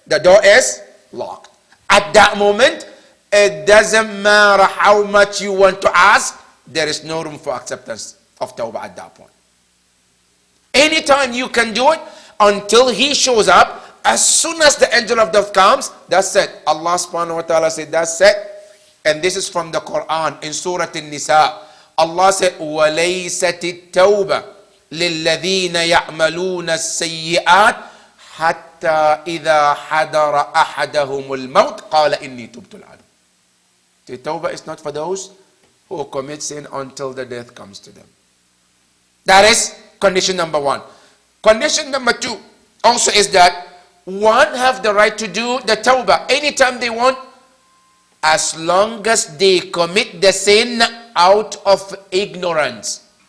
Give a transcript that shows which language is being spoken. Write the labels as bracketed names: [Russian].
[English] The door is locked. At that moment, it doesn't matter how much you want to ask, there is no room for acceptance of tawbah at that point. Anytime you can do it until he shows up. As soon as the angel of death comes, that's it. Allah subhanahu wa ta'ala said, that's it. And this is from the Quran in Surah An-Nisa. Allah said, [Arabic] وَلَيْسَتِ التَّوْبَةِ لِلَّذِينَ يَعْمَلُونَ السَّيِّئَاتِ حَتَّى إِذَا حَضَرَ أَحَدَهُمُ الْمَوْتِ قَالَ إِنِّي تُبْتُ الْآنَ. [English] The tawbah is not for those who commit sin until the death comes to them. That is condition number one. Condition number two also is that one have the right to do the tawbah anytime they want, as long as they commit the sin out of ignorance.